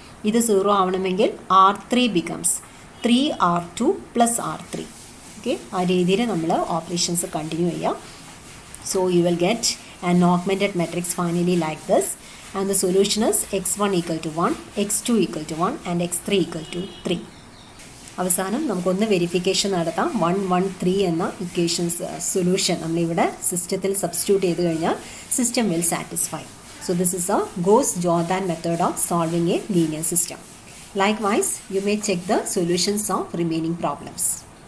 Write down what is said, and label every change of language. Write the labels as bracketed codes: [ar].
[ml] ഇത് 0 ആവണമെങ്കിൽ [en] R3 becomes 3 R2 + R3. [ml] Okay, ആ രീതിയിൽ നമ്മൾ ഓപ്പറേഷൻസ് കണ്ടിന്യൂ ചെയ്യാം. [en] So you will get an augmented matrix finally like this. And the solution is x1 = 1, x2 = 1 and x3 = 3. [ml] അവസാനം നമുക്കൊന്ന് verification നടത്താം. 1 1 3 എന്ന ഇക്വേഷൻസ് സൊല്യൂഷൻ നമ്മളിവിടെ സിസ്റ്റത്തിൽ സബ്സ്റ്റിറ്റ്യൂട്ട് ചെയ്ത് കഴിഞ്ഞാൽ system will satisfy. [en] So this is a Gauss-Jordan method of solving a linear system. Likewise, you may check the solutions of remaining problems.